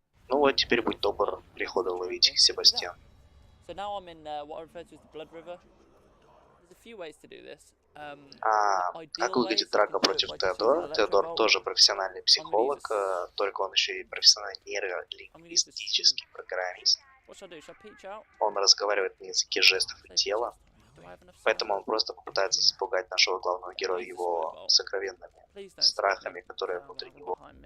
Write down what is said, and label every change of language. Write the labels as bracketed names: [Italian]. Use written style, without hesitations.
[Russian] Ну вот, теперь будь добр, прихода ловить их, Себастьян. [English] So now I'm in what I refer to as the Blood River. There's a few ways to do this. [Russian] Как выглядит драка против Теодора? Теодор тоже профессиональный психолог, только он еще и профессиональный нейролингвистический программист. Он разговаривает на языке жестов и тела, поэтому он просто попытается запугать нашего главного героя его сокровенными страхами, которые внутри него.